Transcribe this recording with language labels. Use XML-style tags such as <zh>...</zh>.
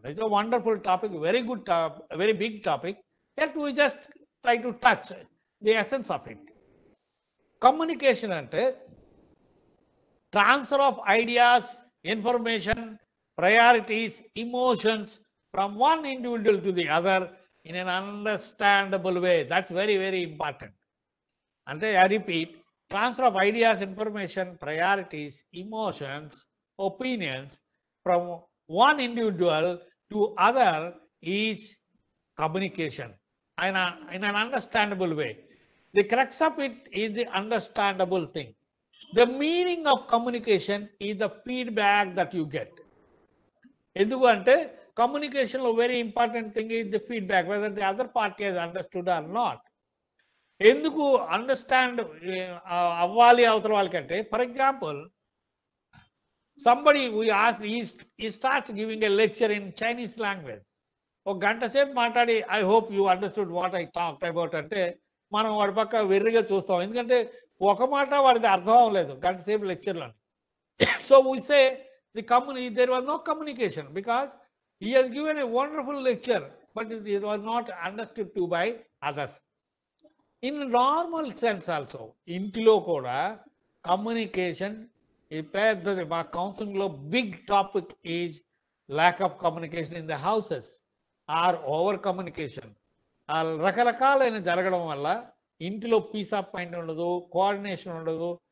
<en>It's a wonderful topic, very good very big topic. That we just try to touch the essence of it. Communication అంటే transfer of ideas, information, priorities, emotions from one individual to the other in an understandable way. That's very, very important. And I repeat, transfer of ideas, information, priorities, emotions, opinions from one individual to other is communication in an understandable way. The crux of it is the understandable thing. The meaning of communication is the feedback that you get.</en> <te>ఎందుకంటే కమ్యూనికేషన్లో</te> <en>Very important thing is the feedback, whether the other party he's understood or not.</en> <te>ఎందుకు understand అవ్వాలి అవతల వాళ్ళకంటే,</te> <en>For example somebody ఈ starts giving a lecture in Chinese language.</en> <te>ఒక గంట సేపు మాట్లాడి</te> <en>I hope you understood what I talked about</en> <te>అంటే మనం వాడి పక్క వెర్రిగా చూస్తాం, ఎందుకంటే ఒక మాట వాడిది అర్థం అవ్వలేదు గంట సేపు లెక్చర్లో.</te> <en>So we say there was no communication because he has given a wonderful lecture, but it was not understood to by others. In normal sense also,</en> <te>ఇంటిలో కూడా కమ్యూనికేషన్ ఈ పెద్దది. మా కౌన్సిలింగ్లో</te> <en>Big topic is lack of communication in the houses or over communication.</en> <te>రకరకాలైన జరగడం వల్ల ఇంటిలో పీస్ ఆఫ్ మైండ్ ఉండదు, కోఆర్డినేషన్ ఉండదు.</te>